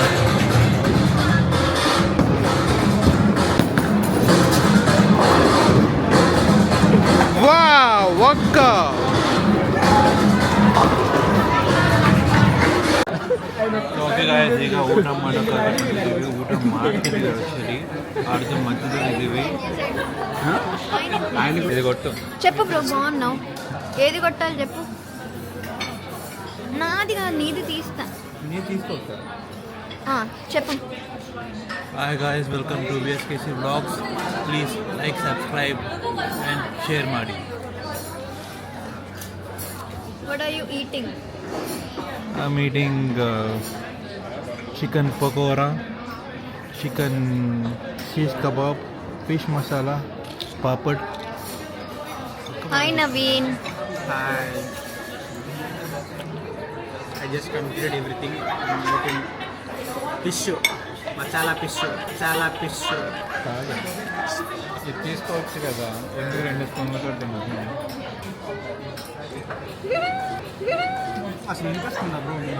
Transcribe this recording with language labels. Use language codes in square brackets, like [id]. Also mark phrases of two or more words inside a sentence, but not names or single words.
[kn] ವಾವ್ ಅಕ್ಕ. [en] okay guys, [kn] ಈಗ ಊಟ ಮಾಡೋಕ್ಕಾಗಿದ್ದೀವಿ. ಊಟ ಮಾಡ್ತಿದ್ದೀವಿ, ಆ್ಯಕ್ಚುಲಿ ಅರ್ಧ ಮಧ್ಯದಲ್ಲಿದ್ದೀವಿ. [te] ఇది కొట్టు. చెప్పు బ్రో, బాగున్నావు. ఏది కొట్టాలి చెప్పు. నాది కాదు, నీది తీస్తా. నేను తీసుకోవచ్చు. చెప్పు. [en] hi guys, welcome to VSKC vlogs. please like, subscribe and share ಮಾಡಿ. what are you eating? I am eating chicken pakora, chicken shish kebab, fish masala, papad. hi Naveen. Hi. I just completed everything. I'm eating fish, masala fish, [te] ఇది తీసుకోవచ్చు కదా, ఎందుకు 2 స్పూన్లతో తిన్నాను. అసలు ఇంట్రెస్ట్ ఉందా బ్రో?